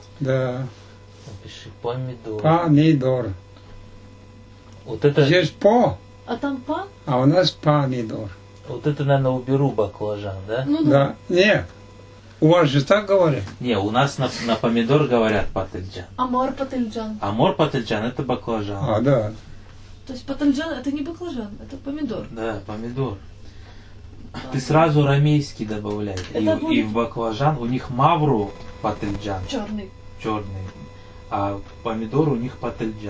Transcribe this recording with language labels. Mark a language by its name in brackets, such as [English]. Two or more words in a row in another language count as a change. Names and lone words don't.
[Russian] Да, Напиши помидор. помидор. Вот это, Здесь по, А там па? а у нас помидор. вот это, наверное, уберу баклажан, да? Ну да. Да, нет, у вас же так говорят? Не, у нас на помидор говорят пательджан. [Greek] Амар пательджан. А мор пательджан [Russian] это баклажан. А, да. То есть пательджан это не баклажан, это помидор. Да, помидор. Ты сразу рамейский добавляй. Это И будет- в баклажан у них [Greek] мавру пательджан, [Russian] Черный. черный. А помидор у них пательджан.